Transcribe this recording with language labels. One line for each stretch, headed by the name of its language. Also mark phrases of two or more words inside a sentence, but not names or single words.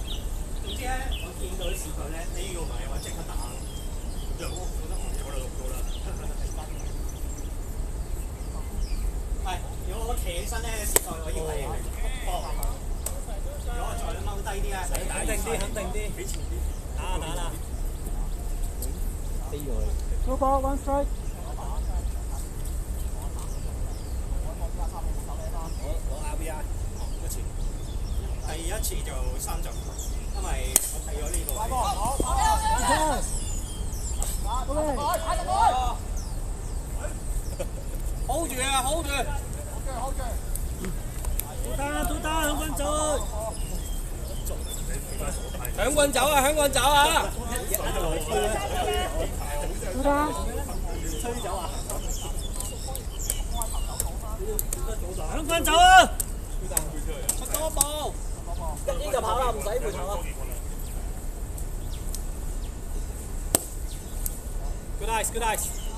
Cantonese: 總之咧，我見到啲視頻咧，呢個唔係話即刻打，就我覺得我哋錄到啦。係，如果我企起身咧，視頻我認為搏。如果我再踎低啲啊，肯定啲，肯定啲，企前啲，打啦。飛咗佢。老波
English: one strike。
Cantonese: 我 RBI 一次，第一次就3集，因為我睇咗呢個。 hold 住啊 ，hold 住。都得，兩分鐘。響棍走啊，響棍走啊！都得。吹走啊！兩分走啊！出多步。呢就跑啦，唔使回頭啊。
English: Good eyes, good eyes。